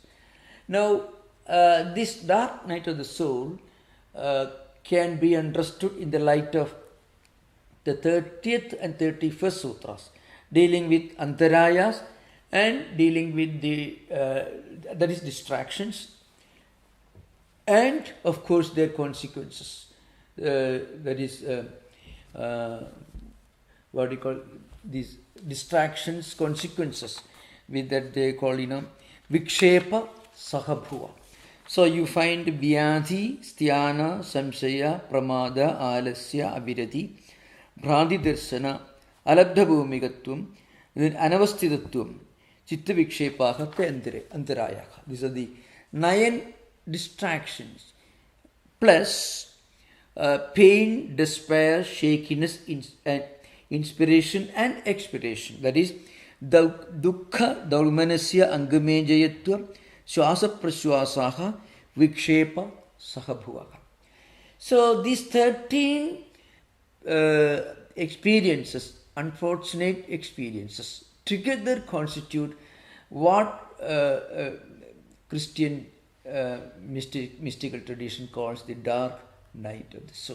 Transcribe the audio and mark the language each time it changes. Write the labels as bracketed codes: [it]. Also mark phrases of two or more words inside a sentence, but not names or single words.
[en] Now, this dark night of the soul can be understood in the light of the 30th and 31st sutras, dealing with antarayas and dealing with that is distractions, and of course their consequences. That is what do you call these distractions, consequences, with that they call [sa] vikshepa sahabhuva. So you find vyadhi, sthana, samshaya, pramada, alasya, avirati, bhrandi darsana, alabdha bhumigatvam, then anavasthitatvam, chitta vikshepaha antarayaha. [en] These are the 9 distractions, plus pain, despair, shakiness, inspiration and expiration. That is [sa] dukkha daulmanasya angamejayatva swasa praswasaha vikshepa sahabhuvaha. [en] So these 13 experiences, unfortunate experiences, together constitute what Christian mystical tradition calls the dark night of the soul.